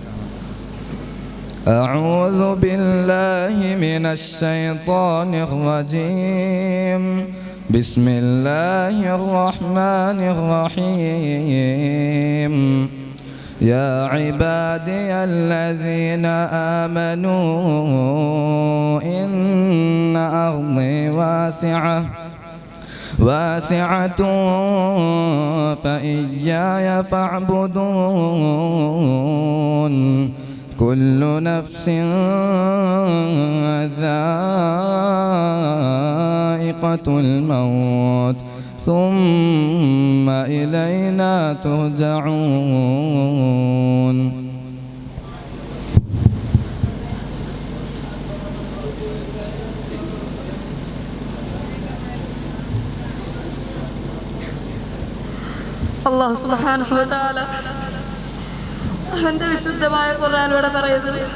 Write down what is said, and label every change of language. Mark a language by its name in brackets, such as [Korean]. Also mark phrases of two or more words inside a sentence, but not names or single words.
[Arabic] أعوذ بالله من الشيطان الرجيم. بسم الله الرحمن الرحيم. يا عبادي الذين آمنوا إن أرضي واسعة فإياي فاعبدون كل نفس ذائقة الموت ثم إلينا ترجعون. الله سبحانه وتعالى [Malayalam] അവന്റെ വിശുദ്ധമായ ഖുർആനിലൂടെ പറയുന്നത്,